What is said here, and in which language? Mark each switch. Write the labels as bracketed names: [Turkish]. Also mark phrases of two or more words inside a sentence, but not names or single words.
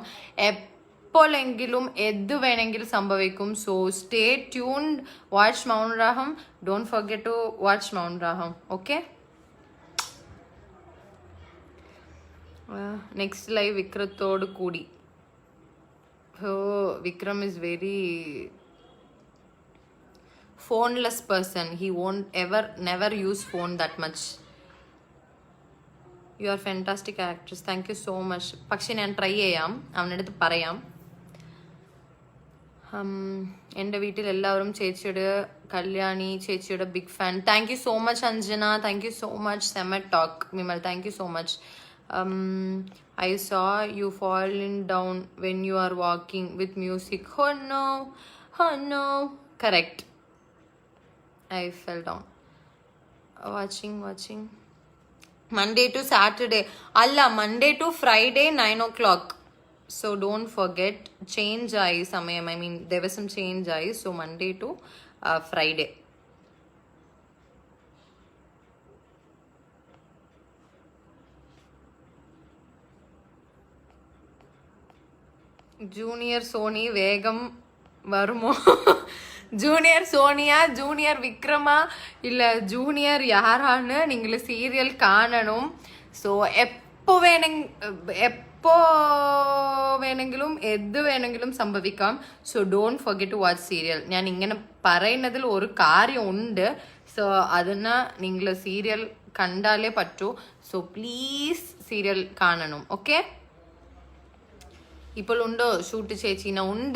[Malayalam] എപ്പോഴെങ്കിലും എന്ത് വേണമെങ്കിലും സംഭവിക്കും. [English] so stay tuned. watch Mount Raagam. don't forget to watch Mount Raagam. okay. next live [Malayalam] വിക്രത്തോട് കൂടി. [English] വിക്രം is very phoneless person. He won't never use phone that much. You are fantastic actress. Thank you so much. [Malayalam] പക്ഷെ ഞാൻ ട്രൈ ചെയ്യാം, അവനടുത്ത് പറയാം. എൻ്റെ വീട്ടിൽ എല്ലാവരും ചേച്ചിയുടെ കല്യാണി ചേച്ചിയുടെ [English] big fan. thank you so much Anjana. thank you so much. sema talk Vimal. thank you so much. I saw you falling down when you are walking with music. Oh no. Correct. I fell down. Watching. Monday to Saturday. Monday to Friday 9 o'clock. So don't forget. Change [Malayalam] ആയി സമയം. [English] I mean there was some change ayi. So Monday to Friday. [Malayalam] ജൂനിയർ സോണി വേഗം വരുമോ? ജൂനിയർ സോണിயா, [Tamil] ஜூனியர் விக்ரமா, இல்லை ஜூனியர் யாரான்னு நீங்கள் சீரியல் காணணும். [Malayalam] ஸோ எப்போ വേണമെങ്കിലും എന്ത് വേണമെങ്കിലും സംഭവിക്കാം. [English] so don't forget to watch serial. [Malayalam] ഞാൻ ഇങ്ങനെ പറയുന്നതിൽ ഒരു കാര്യമുണ്ട്. സോ അതിന് നിങ്ങൾ സീരിയൽ കണ്ടാലേ പറ്റൂ. [English] so please serial [Malayalam] കാണണം. ഓക്കെ. ഇപ്പോൾ ഉണ്ടോ ഷൂട്ട് ചേച്ചീന? ഉണ്ട്.